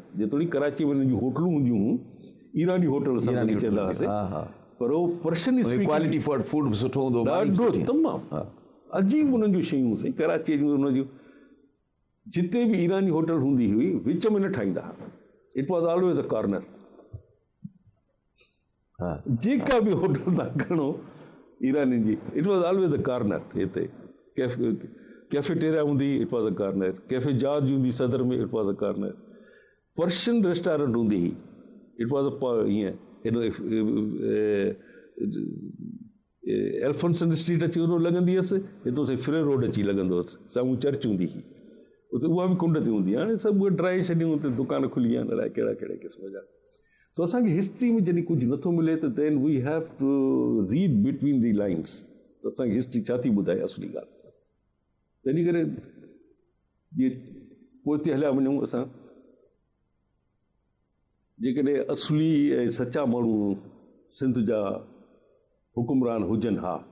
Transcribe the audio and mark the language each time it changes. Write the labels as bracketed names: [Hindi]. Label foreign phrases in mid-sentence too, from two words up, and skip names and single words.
[Sindhi] जेतोणी कराची में हुननि जूं होटलूं हूंदियूं हुयूं, ईरानी होटल असां चवंदा हुआसीं, पर उहो पर्शियन [English] quality food [Sindhi] सुठो हूंदो, ॾाढो तमामु अजीब उन्हनि जूं शयूं हुयूं। कराची जूं उन जूं जिते बि ईरानी होटल हूंदी हुई, विच में न ठाहींदा हुआ। [English] it was always a corner. [Sindhi] जेका बि होटल तव्हां खणो ईरानी जी, [English] it was always a corner. [Sindhi] हिते कैफेटेरिया हूंदी, [English] it was a corner. [Sindhi] कैफे जॉर्ज हूंदी सदर में, [English] it was a corner. Persian restaurant [Sindhi] हूंदी हुई, [English] it was a [Sindhi] ईअं हेॾो एल्फोंसन स्ट्रीट अची वञो लॻंदी हुअसि, हितां से फ्रे रोड अची लॻंदो हुअसि, साम्हूं चर्च हूंदी हुई, उते उहा बि कुंड ते हूंदी। हाणे सभु उहे ड्राए छॾियूं, उते दुकान खुली विया आहिनि अलाए कहिड़ा कहिड़े क़िस्म जा। सो असांखे हिस्ट्री में जॾहिं कुझु नथो मिले त [English] then we have to read between the lines, [Sindhi] त असांखे हिस्ट्री छा थी ॿुधाए असली ॻाल्हि। तंहिंजे करे जीअं पोइ ते हलिया वञूं असां, जेकॾहिं असली ऐं सचा माण्हू सिंध जा हुकुमरान हुजनि, हा